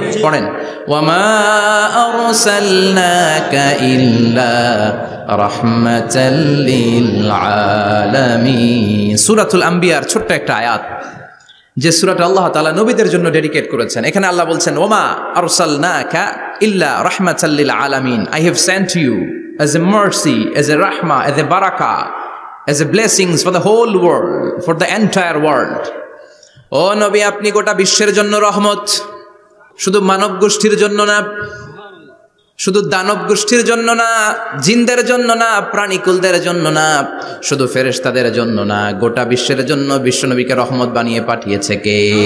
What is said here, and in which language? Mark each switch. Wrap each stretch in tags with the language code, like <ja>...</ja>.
<ar>পড়েন, ওয়ামা আরসালনাকা ইল্লা রাহমাতাল লিল আলামিন।</ar> <bn>সূরাতুল আম্বিয়ার ছোট্ট একটা আয়াত, যে সূরাটা আল্লাহ তাআলা নবীদের জন্য ডেডিকেট করেছেন। এখানে আল্লাহ বলছেন,</bn> <ar>ওয়ামা আরসালনাকা ইল্লা রাহমাতাল লিল আলামিন।</ar> <en>I have sent you as a mercy, as a rahmah, as a barakah, as a blessings for the whole world, for the entire world.</en> <bn>ও নবী, আপনি গোটা বিশ্বের জন্য রহমত, শুধু মানব গোষ্ঠীর জন্য না, শুধু দানব গোষ্ঠীর জন্য না, জিনদের জন্য না, প্রাণীকুলদের জন্য না, শুধু ফেরেশতাদের জন্য না, গোটা বিশ্বের জন্য বিশ্বনবীকে রহমত বানিয়ে পাঠিয়েছে কে?</bn>